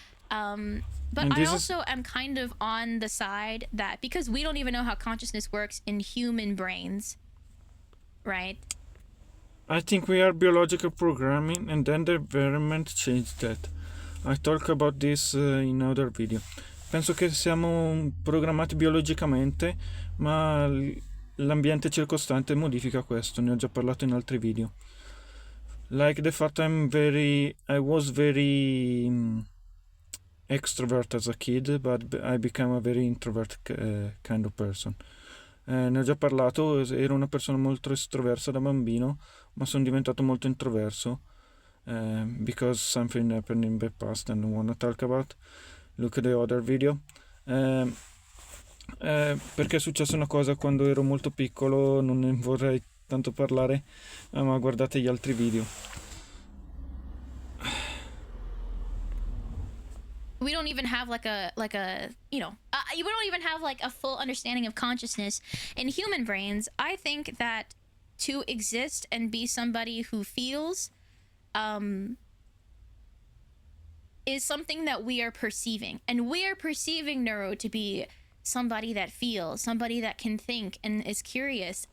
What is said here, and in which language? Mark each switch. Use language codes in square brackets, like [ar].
[en] But I also am kind of on the side that because we don't even know how consciousness works in human brains, right? I think we are biological programming, and then the environment changed that. I talk about this in other video. [it] Penso che siamo programmati biologicamente, ma l'ambiente circostante modifica questo. Ne ho già parlato in altri video. [en] Like the fact I was very extrovert as a kid, but I became a very introvert kind of person. [it] Ne ho già parlato, ero una persona molto estroversa da bambino, ma sono diventato molto introverso [en] because something happened in the past and I want to talk about. Look at the other video. [it] Perché è successa una cosa quando ero molto piccolo, non ne vorrei tanto parlare, ma guardate gli altri video. [en] We don't even have like a we don't even have like a full understanding of consciousness in human brains. I think that to exist and be somebody who feels is something that we are perceiving, and we are perceiving neuro to be somebody that feels, somebody that can think and is curious.